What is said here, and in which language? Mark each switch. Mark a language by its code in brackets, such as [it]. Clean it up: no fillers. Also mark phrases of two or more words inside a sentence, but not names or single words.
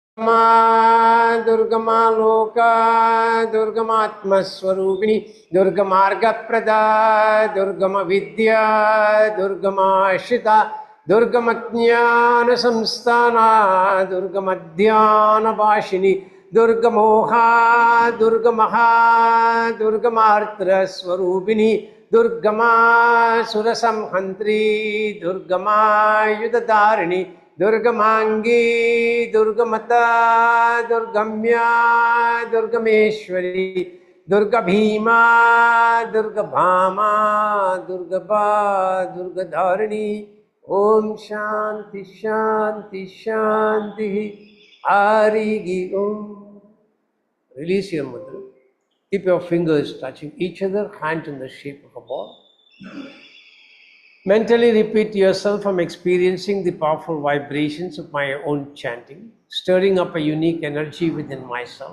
[sa] Durgamaloka, Durgamatmaswarupini, Durgamarga Prada, Durgamavidya, Durgamashita, Durgamatnyana Samstana, Durgamadhyana Bashini, Durgamoha, Durgamaha, Durgamartra Swarupini, Durgama Surasamhantri, Durgama Yudadarini, Durgamangi, Durgamata, Durgamya, Durgameshwari, Durga Bhima, Durga Bhama, Durgaba, Durgadharini. Om Shanti Shanti Shanti. Arigi Om. [en] Release your mudra. Keep your fingers touching each other, hand in the shape of a ball. Mentally repeat to yourself, I'm experiencing the powerful vibrations of my own chanting, stirring up a unique energy within myself.